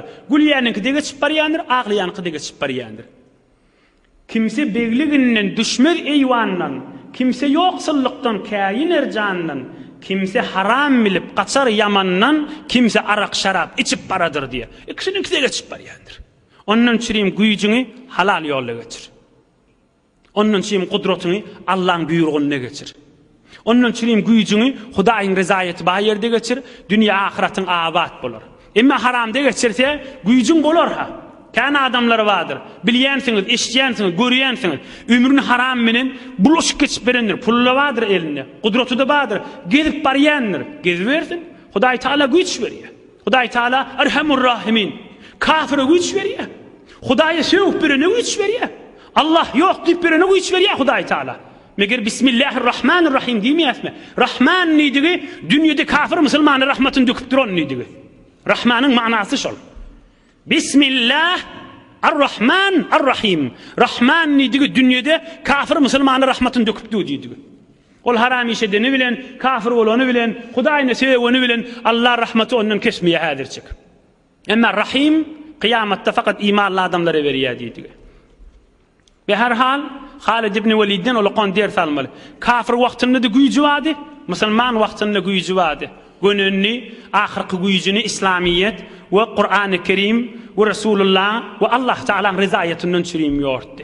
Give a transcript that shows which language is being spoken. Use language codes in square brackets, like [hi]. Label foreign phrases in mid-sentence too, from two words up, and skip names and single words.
[tk] Gülýäniňki de geçip baryandır, ağlaýanky de geçip baryandır. [tr] Kimse begliginden düşmez eyvandan, kimse yoksulluktan, kayin ercandan, kimse haram bilip kaçar yamandan, kimse arak şarap içip baradır diye. [tk] İkisininkisi de geçip baryandır. Ondan çiriyim güýjüňi halal ýolda geçir. Ondan çiriyim kudretini Allah'ın buyruğuna geçir. Ondan çiriyim güýjüňi Hudaýyň rezaýety bar ýerde geçir, dünýä ahiretin abat bolar. Emma haramda geçirse güýjüň bolar ha. [tr] Kana adamlar vardır. [tk] Bilýänsiňiz, eşitýänsiňiz, görýänsiňiz. Ömrüni haram menen bulaşyk geçip berendir. Pulla vardır elinde. Kudreti de vardır. Gezip barýandyr. Gezip bersin. Hudaý Taala güýç berýär. Hudaý Taala Erhamur Rahimin. Kafire güýç berýär. Hudaýa söwüp berene güýç berýär. Allah ýok diýip berene güýç berýär Hudaý Taala. Meger Bismillahirrahmanirrahim diýmeýäsmi? Rahman nidigi dünýede kafir musulmany rahmatyny döküp duran nidigi. Rahmanyň manasy şol. [ar] بسم الله الرحمن الرحيم. [tk] Rahman nidigi dünýede kafir musulmany rahmatyny döküp döýdigi. Ol haram işedeni bilen, kafir bolany bilen, Hudaýyny seveni bilen Allah rahmaty ondan kesmeýär häzirçik. [tr] Emma Rahim kıyamette fakat imanlı adamlara veriyor deydi. Ve her hal Halid ibn Velid'den olaqan ders almalı. Kafir vaktinde de gücü vardı, Müslüman vaktinde gücü vardı. Gününü, ahirki gücünü İslamiyet ve Kur'an-ı Kerim ve Resulullah ve Allah Teala'nın rızayetinden çürüyüm yordu.